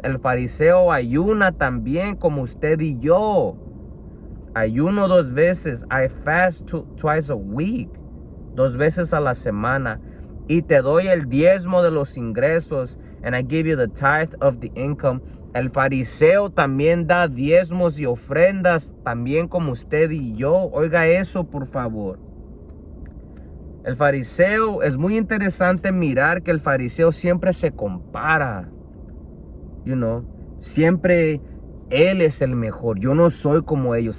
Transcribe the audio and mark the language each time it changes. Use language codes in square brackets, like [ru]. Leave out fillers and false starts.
[es] El fariseo ayuna también como usted y yo. Ayuno 2 veces. [en] I fast twice a week. [es] 2 veces a la semana. Y te doy el diezmo de los ingresos. [en] And I give you the tithe of the income. [es] El fariseo también da diezmos y ofrendas, también como usted y yo. Oiga eso, por favor. El fariseo, es muy interesante mirar que el fariseo siempre se compara. Siempre él es el mejor. Yo no soy como ellos.